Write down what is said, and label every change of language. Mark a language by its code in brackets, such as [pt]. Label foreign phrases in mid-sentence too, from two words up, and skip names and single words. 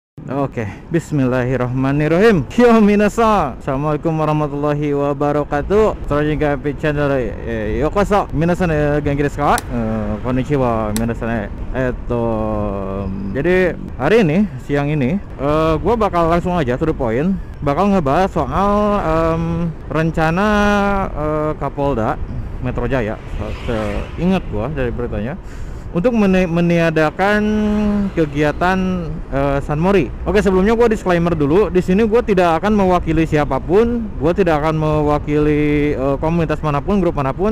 [id] Oke, Bismillahirrahmanirrahim. Yo minasan, [ar] السلام عليكم ورحمة الله وبركاته. [id] Selanjutnya ke channel yokoso. [ja] みなさん元気ですか？こんにちはみなさん. [id] Jadi hari ini, siang ini, gua bakal langsung aja [en] to the point. [id] Bakal ngebahas soal rencana Kapolda Metro Jaya. Ingat gua dari beritanya, untuk meniadakan kegiatan San Mori. Oke, sebelumnya gue disclaimer dulu. Di sini gue tidak akan mewakili siapapun, gue tidak akan mewakili komunitas manapun, grup manapun.